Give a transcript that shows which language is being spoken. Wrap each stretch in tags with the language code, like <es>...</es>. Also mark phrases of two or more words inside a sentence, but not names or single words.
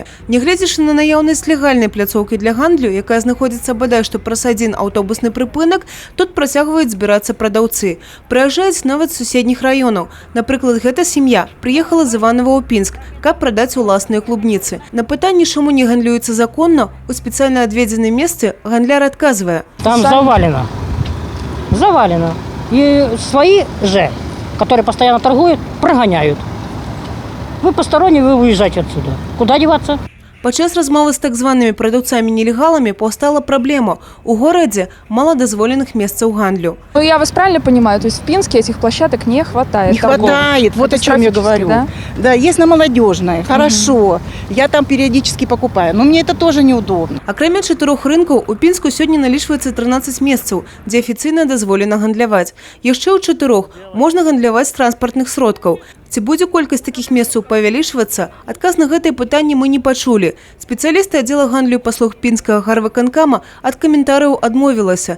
<be>Нягледзячы на наяўнасць легальнай пляцоўкі для гандлю, якая знаходзіцца бадай што праз адзін аўтобусны прыпынак, тут працягваюць збірацца прадаўцы. Прыязджаюць нават з суседніх раёнаў. Напрыклад, гэта сям'я прыехала з Іванова ў Пінск, каб прадаць уласныя клубніцы. На пытанне, чаму не гандлюецца законна, у спецыяльна адведзеным месцы гандляр отказывая.</be> <ru>Там завалено. Завалено. И свои же, которые постоянно торгуют, прогоняют. Вы посторонние, вы уезжаете отсюда. Куда деваться?</ru> <be>Падчас размовы з так званымі прадаўцамі-нелегаламі паўстала праблема. У горадзе мало дазволеных месцаў гандлю.</be> <ru>Ну, я вас правильно понимаю, то есть в Пинске этих площадок не хватает? Не хватает, вот о чем я говорю. Да? Да, есть на Молодежной, хорошо. Я там периодически покупаю, но мне это тоже неудобно.</ru> <be>Акрамя 4 рынкаў, у Пінску сёння налічваецца 13 месцаў, дзе афіцыйна дазволена гандляваць. Яшчэ ў 4 можна гандляваць з транспартных сродкаў. Ці будзе колькасць такіх месцаў павялічвацца? Адказ на гэтае пытанне мы не пачулі. Спецыялісты аддзела гандлю і паслуг Пінскага гарвыканкама ад каментарыяў адмовілася.</be>